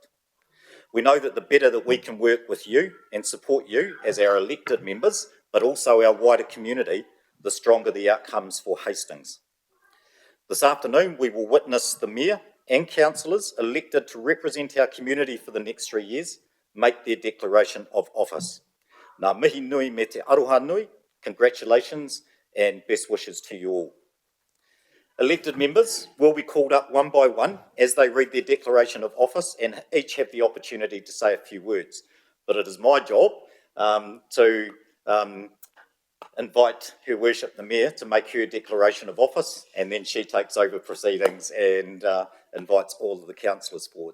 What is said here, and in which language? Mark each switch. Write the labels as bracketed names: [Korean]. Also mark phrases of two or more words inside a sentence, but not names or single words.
[English] We know that the better that we can work with you and support you as our elected members, but also our wider community, the stronger the outcomes for Hastings. This afternoon, we will witness the Mayor and councillors elected to represent our community for the next 3 years make their declaration of office. [Māori] Ngā mihi nui me te aroha nui, [English] congratulations and best wishes to you all. Elected members will be called up one by one as they read their declaration of office and each have the opportunity to say a few words. But it is my job to invite Her Worship the Mayor to make her declaration of office, and then she takes over proceedings and invites all of the councillors forward.